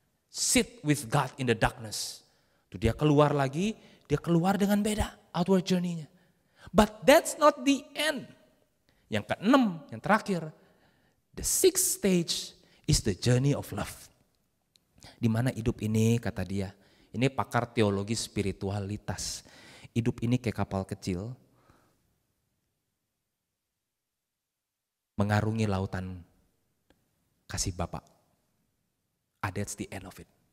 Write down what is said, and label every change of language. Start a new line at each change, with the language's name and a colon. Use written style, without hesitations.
English: Sit with God in the darkness.
Indonesian: Tuh dia keluar lagi, dia keluar dengan beda
English: outward journey-
Indonesian: nya.
English: But that's not the end.
Indonesian: Yang keenam, yang terakhir.
English: The sixth stage is the journey of love.
Indonesian: Di mana hidup ini kata dia, ini pakar teologi spiritualitas. Hidup ini kayak kapal kecil mengarungi lautan kasih Bapa.
English: That's the end of it.